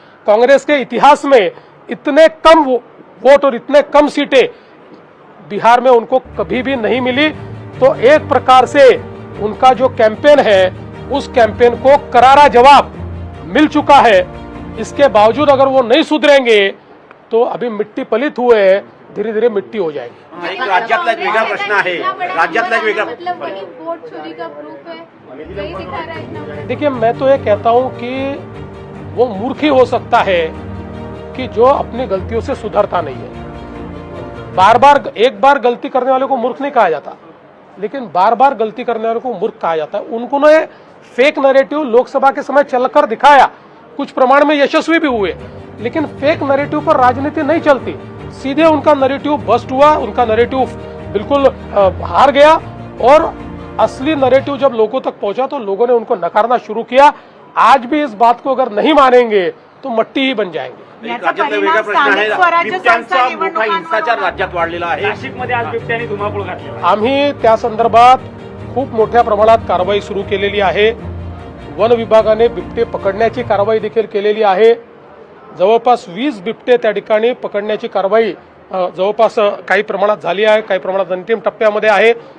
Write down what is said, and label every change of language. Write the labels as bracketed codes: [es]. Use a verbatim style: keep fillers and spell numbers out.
[hi] कांग्रेस के इतिहास में इतने कम वोट और इतने कम सीटें बिहार में उनको कभी भी नहीं मिली। तो एक प्रकार से उनका जो कैंपेन है उस कैंपेन को करारा जवाब मिल चुका है। इसके बावजूद अगर वो नहीं सुधरेंगे तो अभी मिट्टी पलित हुए हैं, धीरे धीरे मिट्टी हो जाएगी। [mr] एक राज्यातला एक वेगळा प्रश्न आहे, राज्यातला एक वेगळा [hi] मतलब वही वोट चोरी का प्रूफ है, वही दिखा रहा है इतना। देखिए, मैं तो ये कहता हूँ कि वो मूर्खी हो सकता है कि जो अपनी गलतियों से सुधरता नहीं है। बार बार एक बार गलती करने वाले को मूर्ख नहीं कहा जाता, लेकिन बार बार गलती करने वाले को मूर्ख कहा जाता है। उनको ना फेक नैरेटिव लोकसभा के समय चलकर दिखाया, कुछ प्रमाण में यशस्वी भी हुए, लेकिन फेक नैरेटिव पर राजनीति नहीं चलती। सीधे उनका नैरेटिव बस्ट हुआ, उनका नैरेटिव बिल्कुल आ, हार गया, और असली नैरेटिव जब लोगों तक पहुंचा तो लोगों ने उनको नकारना शुरू किया। आज भी इस बात को अगर नहीं मानेंगे तो मट्टी ही बन जाएंगे। [mr] याचा परिणाम स्थानिक स्वराज्य संस्था मोठा हिंसाचार राज्यात वाढलेला आहे। नाशिकमध्ये आज बिबट्याने धुमाकूळ घातला। आम्ही त्या संदर्भात खूप मोठ्या प्रमाणात कारवाई सुरू केलेली आहे। वन विभागाने बिबटे पकडण्याची कारवाई देखील केलेली आहे। जवळपास वीस बिबटे त्या ठिकाणी पकडण्याची कारवाई जवळपास काही प्रमाणात झाली आहे, काही प्रमाणात अंतिम टप्प्यामध्ये आहे।